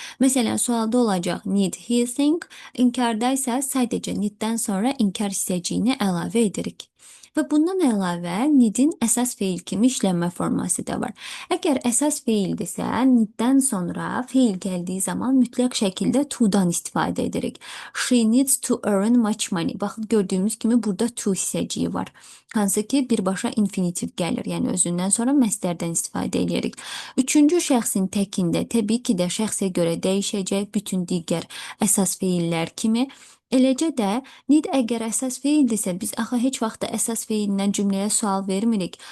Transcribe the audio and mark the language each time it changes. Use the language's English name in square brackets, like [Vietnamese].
[Azerbaijani] Məsələn, sualda olacaq [English] need he think, [Azerbaijani] inkarda isə sadəcə needdən sonra inkar hissəciyini əlavə edirik. Və bundan əlavə need'in əsas feil kimi işlənmə forması da var. Əgər əsas feildirsə, need'dən sonra feil gəldiyi zaman mütləq şəkildə to'dan istifadə edirik. [English] She needs to earn much money. [Azerbaijani] Baxın, gördüyümüz kimi burada to hissəciyi var. Hansı ki birbaşa infinitiv gəlir, yəni özündən sonra məstərdən istifadə edirik. Üçüncü şəxsin təkində təbii ki də şəxsə görə dəyişəcək bütün digər əsas feillər kimi. Eləcə də need əgər əsas feildirsə, biz axı heç vaxt əsas feilindən cümləyə sual vermirik.